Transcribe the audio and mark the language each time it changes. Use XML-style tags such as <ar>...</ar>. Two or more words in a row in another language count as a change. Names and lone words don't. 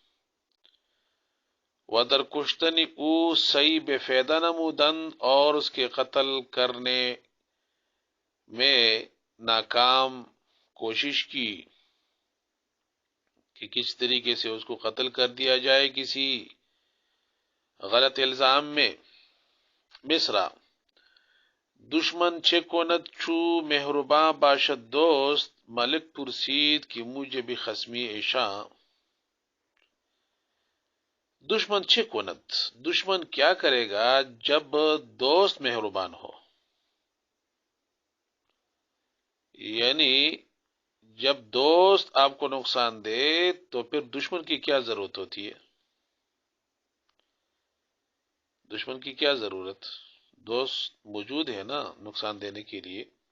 <fa>ودر کشتنی او سئی بے فیدہ نمودن،</fa> <ur>اور اس کے قتل کرنے میں ناکام کوشش کی کہ کس طریقے سے اس کو قتل کر دیا جائے کسی غلط الزام میں۔</ur> <fa>مصرع، دشمن چه کند چو مهربان باشد دوست ملک پرسید که موجب خصمی ایشاں. دشمن چه کند،</fa> <ur>دشمن کیا کرے گا جب دوست مہربان ہو، یعنی جب دوست آپ کو نقصان دے تو پھر دشمن کی کیا ضرورت ہوتی ہے؟ دشمن کی کیا ضرورت، دوست موجود ہے نا نقصان دینے کے لیے.</ur>